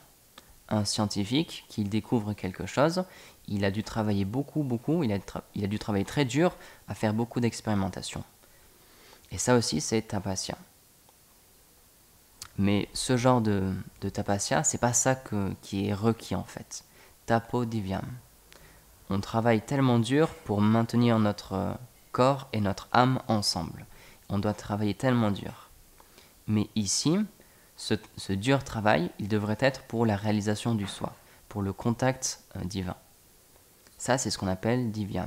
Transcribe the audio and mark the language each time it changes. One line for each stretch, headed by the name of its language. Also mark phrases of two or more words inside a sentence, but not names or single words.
French: Un scientifique qui découvre quelque chose, il a dû travailler beaucoup, il a dû travailler très dur à faire beaucoup d'expérimentations. Et ça aussi, c'est tapasya. Mais ce genre de tapasya, c'est pas ça qui est requis en fait.
Sanskrit: तपो दिव्यम्.
French: On travaille tellement dur pour maintenir notre corps et notre âme ensemble. On doit travailler tellement dur. Mais ici, ce dur travail, il devrait être pour la réalisation du soi, pour le contact divin. Ça, c'est ce qu'on appelle divyam.